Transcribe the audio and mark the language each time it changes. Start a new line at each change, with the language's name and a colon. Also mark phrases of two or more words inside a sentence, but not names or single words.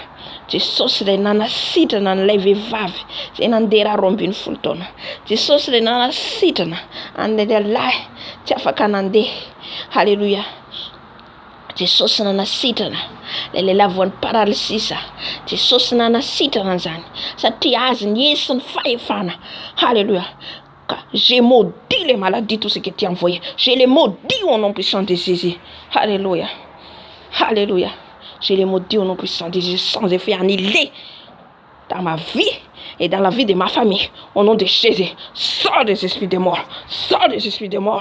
Malagasy: Jesosy ilay nanasitrana n'ilay vehivavy izay nandeha 12 taona. Jesosy ilay nanasitrana an'ilay lahy tsy afaka nandeha. Halleluja. Jesosy nanasitrana lehilahy voan'ny paralysisa Jesosy nanasitrana an'izany satria azy niesy ny fahefana.
French: Alléluia. J'ai maudit les maladies, tout ce qui était envoyé. Je les maudis au nom puissant de Jésus. Alléluia. Alléluia. Je les maudis au nom puissant de Jésus, sans effet annulé dans ma vie et dans la vie de ma famille. Au nom de Jésus, sors des esprits de mort. Sors des esprits de mort.